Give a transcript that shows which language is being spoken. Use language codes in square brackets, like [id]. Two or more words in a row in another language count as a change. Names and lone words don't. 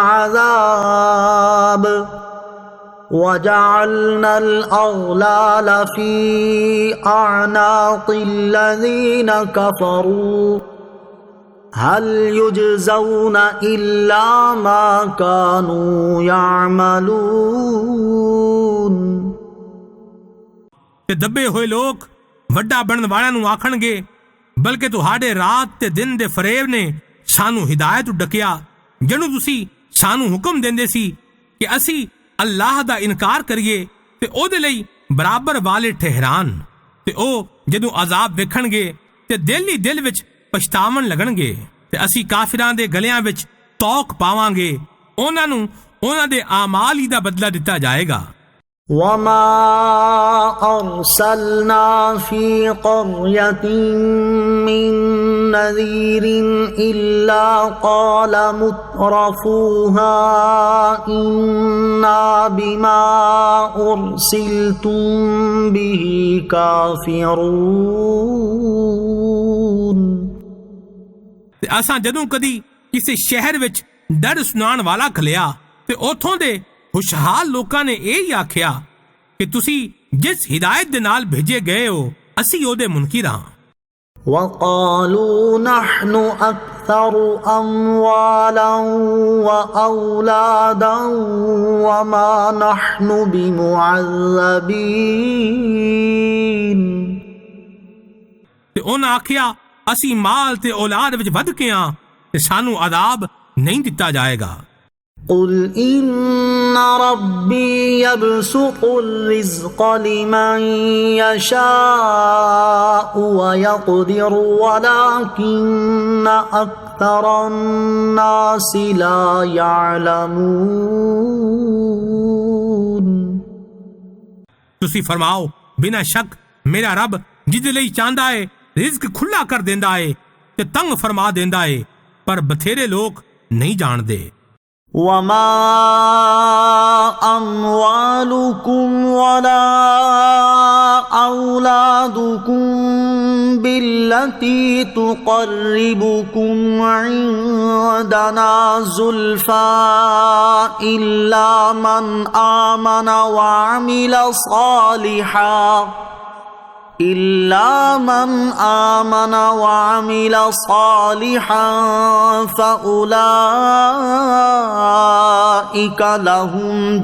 [ar] العذاب وجعلنا الأغلال في أعناق الذين كفروا هل يجزون إلا ما كانوا يعملون [pa] ਤੇ ਦੱਬੇ ਹੋਏ ਲੋਕ ਵੱਡਾ ਬਣਨ ਵਾਲਿਆਂ ਨੂੰ ਆਖਣਗੇ ਬਲਕਿ ਤੁਹਾਡੇ ਰਾਤ ਤੇ ਦਿਨ ਦੇ ਫਰੇਬ ਨੇ ਸਾਨੂੰ ਹਿਦਾਇਤ ਡਕਿਆ ਜਿਹਨੂੰ ਤੁਸੀਂ ਸਾਨੂੰ ਹੁਕਮ ਦਿੰਦੇ ਸੀ ਕਿ ਅਸੀਂ ਅੱਲਾਹ ਦਾ ਇਨਕਾਰ ਕਰੀਏ ਤੇ ਉਹਦੇ ਲਈ ਬਰਾਬਰ ਵਾਲੇ ਠਹਿਰਾਨ ਤੇ ਉਹ ਜਦੋਂ ਅਜ਼ਾਬ ਵੇਖਣਗੇ ਤੇ ਦਿਲ ਹੀ ਦਿਲ ਵਿੱਚ ਪਛਤਾਵਣ ਲੱਗਣਗੇ ਤੇ ਅਸੀਂ ਕਾਫਿਰਾਂ ਦੇ ਗਲਿਆਂ ਵਿੱਚ ਤੌਕ ਪਾਵਾਂਗੇ ਉਹਨਾਂ ਨੂੰ ਉਹਨਾਂ ਦੇ ਆਮਾਲ ਹੀ ਦਾ ਬਦਲਾ ਦਿੱਤਾ ਜਾਏਗਾ [ar] وما أرسلنا في قرية من نذير إلا قال مترفوها إنا بما أرسلتم به كافرون [pa] ਤੇ ਅਸਾਂ ਜਦੋਂ ਕਦੀ ਕਿਸੇ ਸ਼ਹਿਰ ਵਿੱਚ ਡਰ ਸੁਣਾਉਣ ਵਾਲਾ ਖਲਿਆ ਤੇ ਉਥੋਂ ਦੇ ਖੁਸ਼ਹਾਲ ਲੋਕਾਂ ਨੇ ਇਹ ਹੀ ਆਖਿਆ ਕਿ ਤੁਸੀਂ ਜਿਸ ਹਿਦਾਇਤ ਦੇ ਨਾਲ ਭੇਜੇ ਗਏ ਹੋ ਅਸੀਂ ਉਹਦੇ ਮੁਨਕਿਰ ਹਾਂ [ar] وقالوا نحن أكثر أموالا وأولادا وما نحن بمعذبين [pa] ਤੇ ਉਹਨਾਂ ਆਖਿਆ ਅਸੀਂ ਮਾਲ ਤੇ ਔਲਾਦ ਵਿੱਚ ਵੱਧ ਕੇ ਹਾਂ ਤੇ ਸਾਨੂੰ ਅਜ਼ਾਬ ਨਹੀਂ ਦਿੱਤਾ ਜਾਏਗਾ [ar] قل إن ربي يبسط الرزق لمن يشاء ويقدر ولكن أكثر الناس لا يعلمون [pa] ਤੁਸੀਂ ਫਰਮਾਓ ਬਿਨਾਂ ਸ਼ੱਕ ਮੇਰਾ ਰੱਬ ਜਿਹਦੇ ਲਈ ਚਾਹੁੰਦਾ ਹੈ ਰਿਜ਼ਕ ਖੁੱਲਾ ਕਰ ਦਿੰਦਾ ਹੈ ਤੇ ਤੰਗ ਫਰਮਾ ਦਿੰਦਾ ਹੈ ਪਰ ਬਥੇਰੇ ਲੋਕ ਨਹੀਂ ਜਾਣਦੇ [ar] وما أموالكم ولا أولادكم بالتي تقربكم عندنا زلفى إلا من آمن وعمل صالحا فأولئك لهم